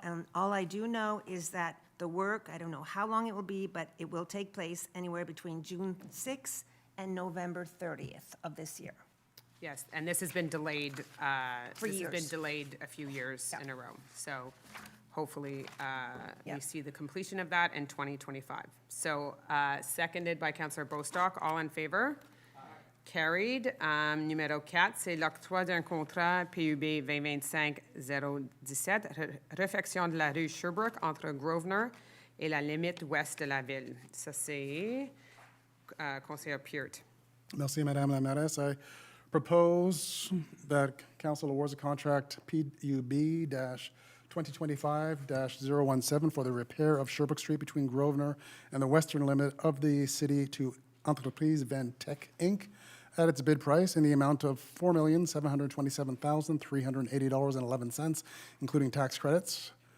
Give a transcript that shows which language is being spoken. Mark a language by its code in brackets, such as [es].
[en] And all I do know is that the work, I don't know how long it will be, but it will take place anywhere between June 6th and November 30th of this year. Yes, and this has been delayed. For This has been years. delayed a few years in a row. So hopefully, we Yeah. see the completion of that in 2025. So seconded by Councillor Bostock. All in favor? Carried. [fr] Numéro 4, c'est l'octroi d'un contrat PUB 2025-017, réfection de la rue Sherbrooke entre Grosvenor et la limite ouest de la ville. Ça, c'est conseiller Peart. Merci, Madame la Mairesse. [en] I propose that council awards a contract PUB-2025-017 for the repair of Sherbrooke Street between Grosvenor and the western limit of the city to Entreprise Ventec, Inc., at its bid price in the amount of $4,727,380.11, including tax credits.